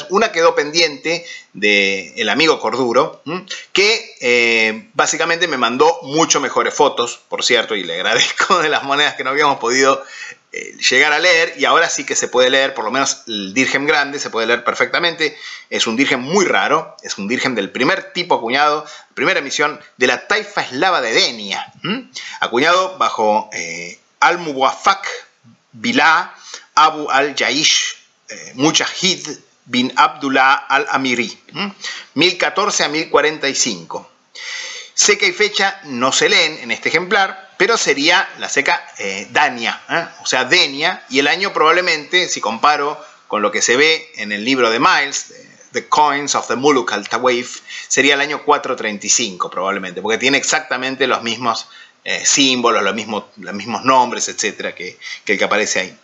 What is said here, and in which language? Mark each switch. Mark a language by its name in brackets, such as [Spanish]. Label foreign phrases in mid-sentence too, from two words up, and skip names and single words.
[Spanish] Una quedó pendiente del amigo Corduro, que básicamente me mandó mucho mejores fotos, por cierto, y le agradezco, de las monedas que no habíamos podido llegar a leer, y ahora sí que se puede leer, por lo menos el dirhem grande se puede leer perfectamente. Es un dirhem muy raro, es un dirhem del primer tipo acuñado, primera emisión de la taifa eslava de Denia, acuñado bajo Al-Muwafaq Billah Abu al-Jaish Mujahid bin Abdullah al-Amiri, 1014 a 1045. Seca y fecha no se leen en este ejemplar, pero sería la seca Dania, o sea, Denia, y el año probablemente, si comparo con lo que se ve en el libro de Miles, The Coins of the Muluk al-Tawaif, sería el año 435 probablemente, porque tiene exactamente los mismos símbolos, los mismos nombres, etcétera, que el que aparece ahí.